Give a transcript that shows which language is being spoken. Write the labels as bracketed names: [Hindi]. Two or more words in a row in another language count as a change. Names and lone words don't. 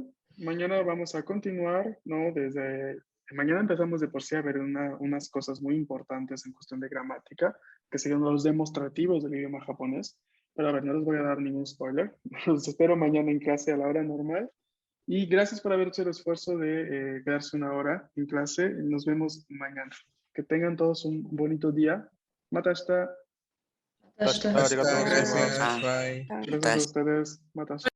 [Spanish] Mañana vamos a continuar, ¿no? Desde mañana empezamos de por sí a ver unas cosas muy importantes en cuestión de gramática, que serían los demostrativos del idioma japonés. Pero a ver, no les voy a dar ningún spoiler. Los espero mañana en clase a la hora normal. Y gracias por haber hecho el esfuerzo de quedarse una hora en clase. Nos vemos mañana. Que tengan todos un bonito día. [Japanese] Matashita. ありがとうございます. [Spanish] Gracias, bye. Gracias a ustedes. Matashita.